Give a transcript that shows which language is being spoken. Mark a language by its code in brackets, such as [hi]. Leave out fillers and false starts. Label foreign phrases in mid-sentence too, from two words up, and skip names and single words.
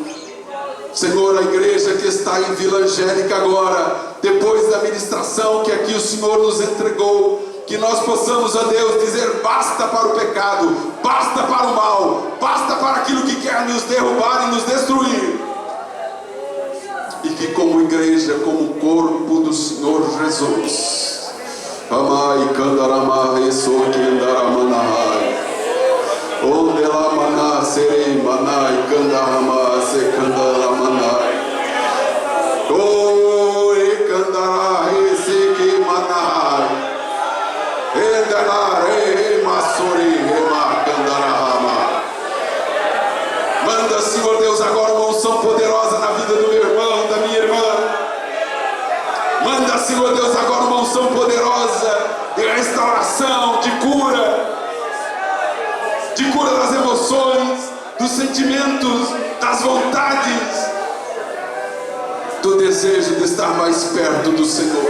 [pt] Senhor, a igreja que está em Vila Angélica agora, depois da ministração que aqui o Senhor nos entregou, que nós possamos, ó Deus, dizer basta para o pecado, basta para o mal, basta para aquilo que quer nos derrubar e nos destruir. E que como igreja, como corpo do Senhor Jesus, amai, candaramai, soquindaramanahai, onde lá maná, serei manai, candarama, secandaramanai, oh, e candarai, seque manai, endarare, masori, rema, candarama. Manda, Senhor Deus, agora uma unção poderosa na vida do meu irmão, da minha irmã. Manda, Senhor Deus, agora uma unção poderosa de restauração, de cura das emoções, dos sentimentos, das vontades, do desejo de estar mais perto do Senhor.